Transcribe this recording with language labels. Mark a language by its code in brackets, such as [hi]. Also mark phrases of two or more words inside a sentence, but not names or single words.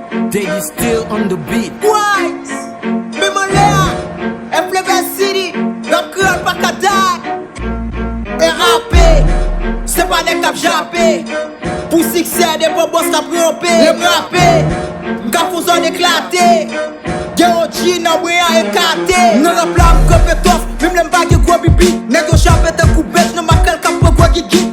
[en] Daddy still on the beat. White, Mimolea, F L V City, [ht] rap Creole pa ka day. R A P, se pa nèg k ap jape. Pou siksè, de bon bòs k ap ranpe. Le m rape, m ka fè zòn eklate. Gen O G nan mwen a ekate. Nan rap la m krepe tòf, menm lè m pa gen gwo bibi. Nèg yo jape te kou bèt, nan ma kèl k ap pran gwo gigi.